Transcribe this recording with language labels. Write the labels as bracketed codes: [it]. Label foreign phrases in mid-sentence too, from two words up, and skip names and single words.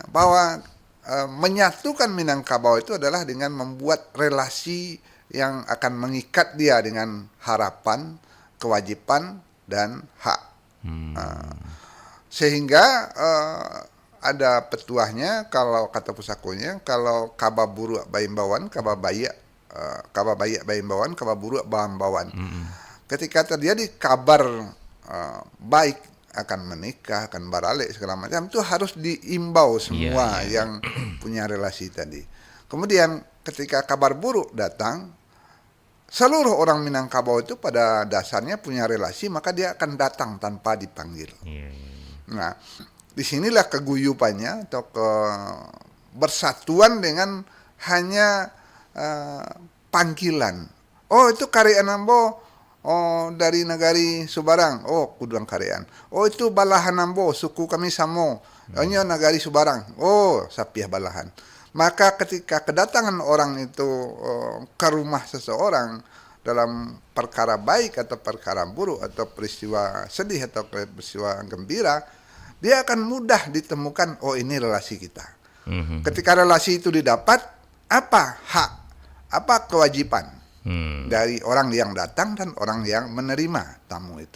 [id] Bahwa menyatukan Minangkabau itu adalah dengan membuat relasi yang akan mengikat dia dengan harapan, kewajiban, dan hak. Sehingga ada petuahnya, kalau kata pusakonya, [min] kalau kaba buru baimbawan, kaba bayak baimbawan, kaba buru baimbawan. [id] Ketika terjadi kabar baik akan menikah, akan baralik segala macam, itu harus diimbau semua yang punya relasi tadi. Kemudian ketika kabar buruk datang, seluruh orang Minangkabau itu pada dasarnya punya relasi, maka dia akan datang tanpa dipanggil. Nah, disinilah keguyupannya atau bersatuan dengan hanya panggilan. [min] Oh, itu Karean Ambo. Oh, dari negari Subarang. Oh, Kuduang Karean. Oh, itu Balahan Ambo, suku kami Samo. Oh, ini negari Subarang. Oh, Sapiah Balahan. [id] Maka ketika kedatangan orang itu ke rumah seseorang dalam perkara baik atau perkara buruk atau peristiwa sedih atau peristiwa gembira, dia akan mudah ditemukan, oh ini relasi kita. Ketika relasi itu didapat, apa hak, apa kewajiban dari orang yang datang dan orang yang menerima tamu itu.